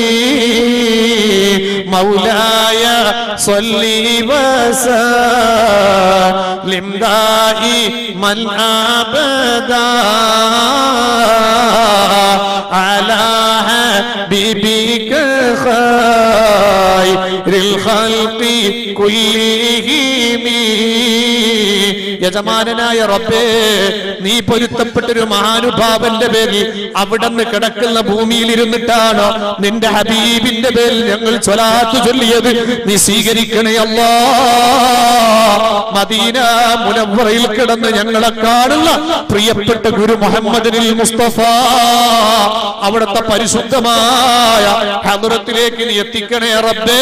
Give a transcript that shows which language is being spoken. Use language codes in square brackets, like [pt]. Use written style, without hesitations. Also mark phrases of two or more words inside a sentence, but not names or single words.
[ar] مولاي صل وسلم دائما أبدا على حبيبك خير الخلق [ml] كلهم യജമാനനായ റബ്ബേ, നീ പൊരുത്തപ്പെട്ടൊരു മഹാനുഭാവന്റെ പേരിൽ അവിടുന്ന് കിടക്കുന്ന ഭൂമിയിൽ ഇരുന്നിട്ടാണ് നിന്റെ ഹബീബിന്റെ പേരിൽ ഞങ്ങൾ സ്വലാത്ത് ചൊല്ലിയത്. നീ സ്വീകരിക്കണേ അല്ലാ. മദീന മുനവ്വറയിൽ കിടന്ന് ഞങ്ങളെ കാണുന്ന പ്രിയപ്പെട്ട ഗുരു മുഹമ്മദിനിൽ മുസ്തഫ അവിടുത്തെ പരിശുദ്ധമായ ഹദ്റത്തിലേക്ക് നീ എത്തിക്കണേ റബ്ബേ.